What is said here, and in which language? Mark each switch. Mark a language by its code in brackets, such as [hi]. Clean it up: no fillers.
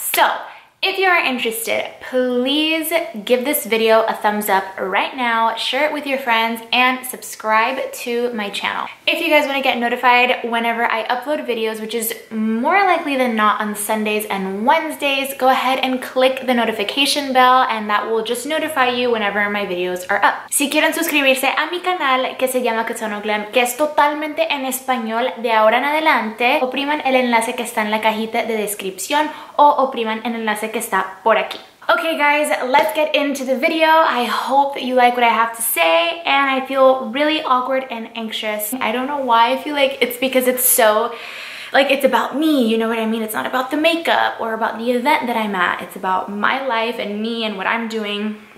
[en] So if you are interested, please give this video a thumbs up right now, share it with your friends, and subscribe to my channel. If you guys want to get notified whenever I upload videos, which is more likely than not on Sundays and Wednesdays, go ahead and click the notification bell and that will just notify you whenever my videos are up. [es] Si quieren suscribirse a mi canal que se llama CATANO GLAM, que es totalmente en español de ahora en adelante, opriman el enlace que está en la cajita de descripción o opriman el enlace que está por aquí. [en] Okay guys, let's get into the video. I hope that you like what I have to say, and I feel really awkward and anxious. I don't know why. I feel like it's because it's so, like, it's about me, you know what I mean? It's not about the makeup or about the event that I'm at. It's about my life and me and what I'm doing.